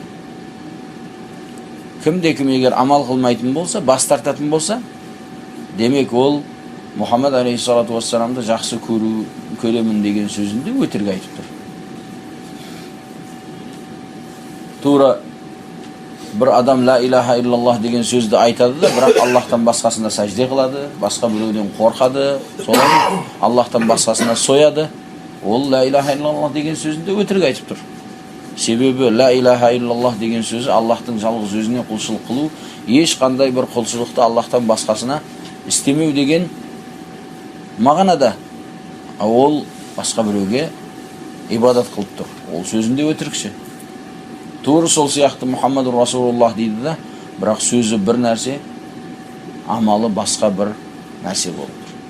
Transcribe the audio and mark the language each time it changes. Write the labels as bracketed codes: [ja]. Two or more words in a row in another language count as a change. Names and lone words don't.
[kk] Кімде-кім егер амал қылмайтын болса, бас тартатын болса, демек ол Мұхаммад [ar] عليه الصلاة والسلام [kk] жақсы көремін деген сөзінде өтірік айтып тұр. Тура бір адам [ar] لا إله إلا الله [kk] деген сөзді айтады да, бірақ Аллахтан басқасына сәжде қылады, басқа біреуден қорқады, солай Аллахтан басқасына сояды. Ол [ar] لا إله إلا الله [kk] деген сөзінде өтірік айтып тұр. Себебі [ar] لا إله إلا الله [kk] деген сөзі Аллахтың жалғыз өзіне құлшылық қылу, ешқандай бір құлшылықты Аллахтан басқасына істемеу деген мағынада. Ол басқа біреуге ибадат қылып тұр. Ол сөзінде өтірікші. Тура сол сияқты [ar] محمد رسول الله [kk] дейді да, бірақ сөзі бір нәрсе, амалы басқа бір нәрсе болды.